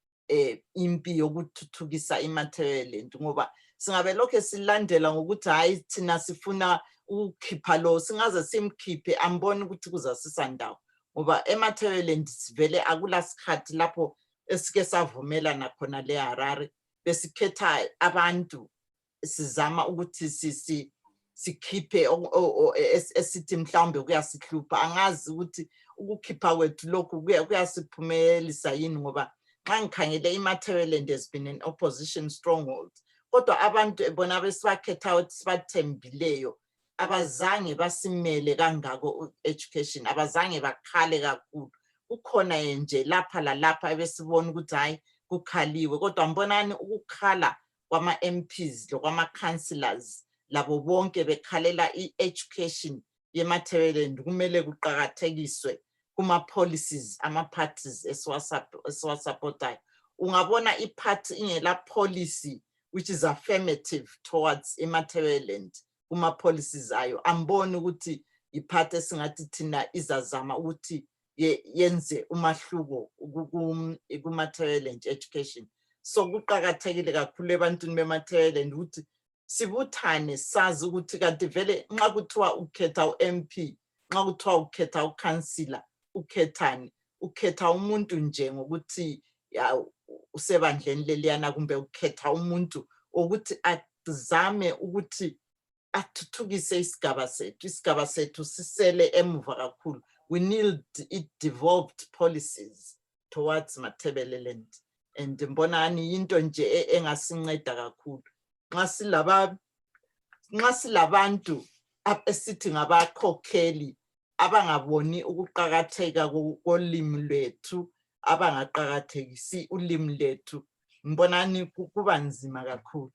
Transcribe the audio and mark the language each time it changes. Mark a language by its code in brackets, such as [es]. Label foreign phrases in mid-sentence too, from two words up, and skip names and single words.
[nd] impi yokuthuthukisa iMatabeleland ngoba singabe lokho silandela ngokuthi hayi thina sifuna ukukhipha lo singaze simkhiphe ambone ukuthi kuzasisa ndawo ngoba eMatabeleland sivele akulasikhathi lapho esike savumelana khona le Harare besikhetha abantu sizama ukuthi sikhiphe esithi mhlawumbe kuyasihlupha. Angazi ukuthi ukukhipha kwethu lokhu kuyasiphumelelisa yini ngoba xa ngikhangele iMatabeleland [en] has been an opposition stronghold [nd] kodwa abantu bona besibakhetha ukuthi sibathembileyo abazange basimele kangako education abazange bakhale kakhulu kukhona nje lapha lalapha ebesibona ukuthi hayi kukhaliwe kodwa mbonani ukukhala kwama MPs lokwama councillors labo bonke bekhalela i-education yeMatabeleland kumele kuqhakathekiswe kuma policies ama parties esiwasupportayo. Ungabona iparty ingela policy [en] which is affirmative towards [nd] iMatabeleland kuma policies ayo amboni ukuthi iparty esingathi thina izazama ukuthi yenze umahluko kuMatabeleland education. So kuqhakathekile kakhulu ebantwini beMatabeleland ukuthi sibuthane sazi ukuthi kanti vele nxa kuthiwa ukhetha uMP nxa kuthiwa ukhetha uCouncillor ukhethani ukhetha umuntu nje ngokuthi usebandleni leliyana kumbe ukhetha umuntu ukuthi azame ukuthi athuthukise isigaba sethu sisele emuva kakhulu. [en] We need devolved policies towards Matabeleland and [nd] mbonani into nje engasinceda kakhulu nxa silabantu esithi ngabakhokheli abangaboni ukuqhakatheka kolimi lwethu abangaqhakathekisi ulimi lwethu mbonani kuba nzima kakhulu.